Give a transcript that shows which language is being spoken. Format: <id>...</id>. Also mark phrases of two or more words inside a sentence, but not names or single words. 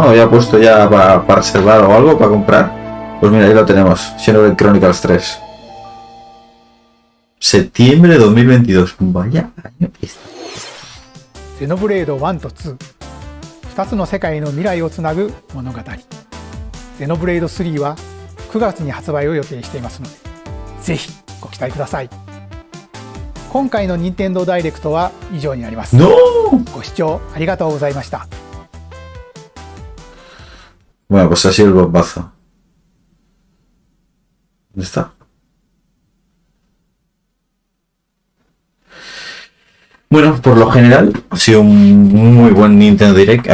<es>Lo había puesto ya para reservar o algo, para comprar. Pues mira, ahí lo tenemos. Xenoblade Chronicles 3. Septiembre de 2022. Vaya año que está.</es> <ja>ゼノブレード1と2、2つの世界の未来をつなぐ物語。ゼノブレイド3は9月に発売を予定していますので、ぜひご期待ください。今回の任天堂ダイレクトは以上になります。ご視聴ありがとうございました。</ja> <es>Bueno, pues ha sido el bombazo. ¿Dónde está? Bueno, por lo general ha sido un muy buen Nintendo Direct.</es>